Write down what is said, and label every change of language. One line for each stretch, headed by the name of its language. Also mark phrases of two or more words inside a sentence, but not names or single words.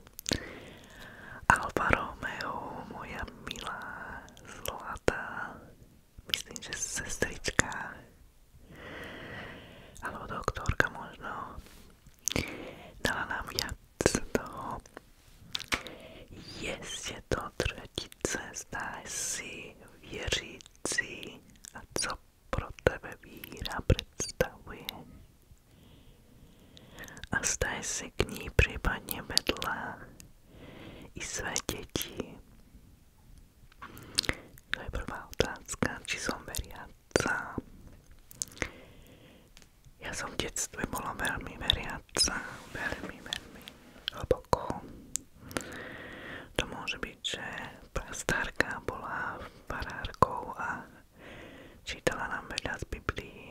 Slovak: Alfa Romeo, moja milá, zlatá, myslím, že sestrička, alebo doktorka možno, dala nám viac toho.
Czech: Je to tretice, zdaj si věřící a co pro tebe víra představuje. A zdaj si k ní případně vedla i své děti.
Slovak: To je prvá otázka, či som veriaca. Ja som v detstve bola veľmi veriaca, veľmi hlboko. To môže byť, že prastárka bola farárkou a čítala nám veľa z Biblii.